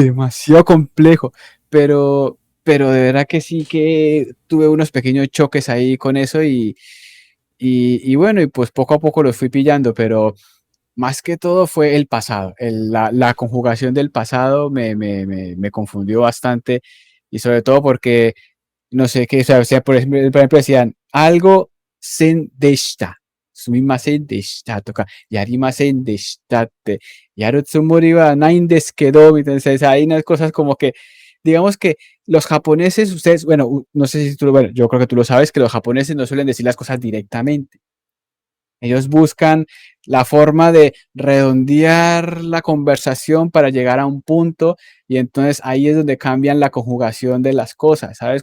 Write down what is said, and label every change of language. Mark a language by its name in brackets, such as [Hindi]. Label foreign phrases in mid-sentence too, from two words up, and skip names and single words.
[Spanish] demasiado complejo, pero de verdad que sí que tuve unos pequeños choques ahí con eso y bueno, y pues poco a poco los fui pillando, pero más que todo fue el pasado, la conjugación del pasado me confundió bastante y sobre todo porque no sé qué, o sea, por ejemplo decían algo [Japanese] せんでした、すみませんでした [Spanish] toca, [Japanese] やりませんでしたて、やるつもりはないんですけど, [Spanish] entonces hay unas cosas como que, digamos que los japoneses, ustedes, bueno, no sé si tú, bueno, yo creo que tú lo sabes, que los japoneses no suelen decir las cosas directamente. Ellos buscan la forma de redondear la conversación para llegar a un punto y entonces ahí es donde cambian la conjugación de las cosas, ¿sabes?